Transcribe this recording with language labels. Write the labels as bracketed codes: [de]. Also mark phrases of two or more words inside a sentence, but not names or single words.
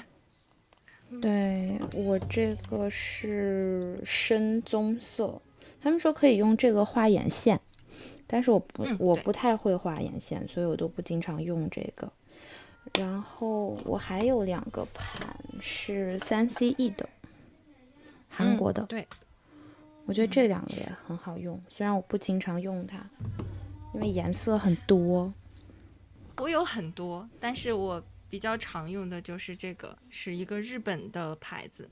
[zh] 對，我這個是深棕色，他們說可以用這個畫眼線，但是我不太會畫眼線，所以我都不經常用這個。然後我還有2個盤是 3CE 的，韓國的。对，我覺得這2個也很好用，雖然我不經常用它，因為顏色很多。我有很多，但是我比較常用的就是這個，是一個日本的牌子。